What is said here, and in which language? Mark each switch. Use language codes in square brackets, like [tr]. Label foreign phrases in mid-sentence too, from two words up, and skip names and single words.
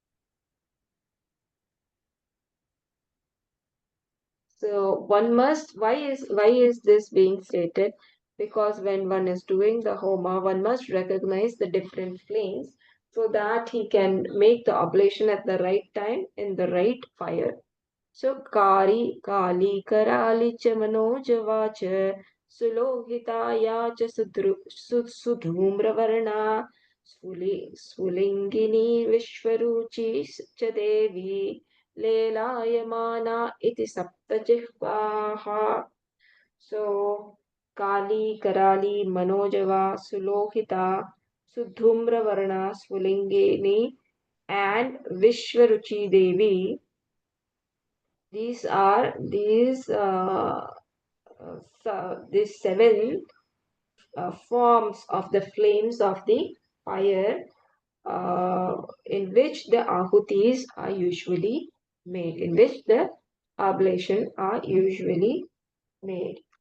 [en] So one must, why is this being stated? Because when one is doing the homa, one must recognize the different flames so that he can make the oblation at the right time in the right fire. So Kari, [sa] काली कराली च मनोजवा च सुलोहिताय च सुधूम्रवर्णा स्वुलिङ्गिनी विश्वरुची च देवी लेलायमाना इति सप्तजिह्वाः. [en] So Kali, Karali, Manojava, Sulohita, Sudhumravarna, Svulingini and Vishwaruchi Devi. These are these seven forms of the flames of the fire in which the ahutis are usually made, in which the oblation are usually made.